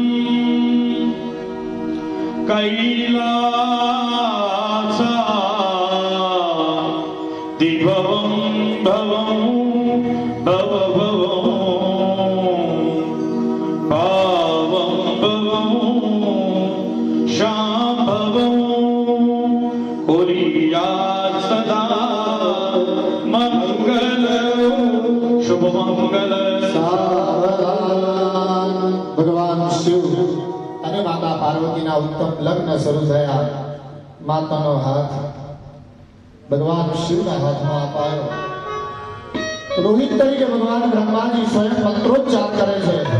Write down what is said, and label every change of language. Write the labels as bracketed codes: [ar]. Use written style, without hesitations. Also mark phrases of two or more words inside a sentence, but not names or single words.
[sa] कैलासा दिभवं भवं भव पावं भवं शाम्भवं कुर्यात् सदा मंगल शुभ मंगल. [gu] ભગવાન શિવ અને માતા પાર્વતીના ઉત્તમ લગ્ન શરૂ થયા. માતાનો હાથ ભગવાન શિવના હાથમાં અપાયો. રોહિત તરીકે ભગવાન બ્રહ્માજી સ્વયં મંત્રોચ્ચાર કરે છે.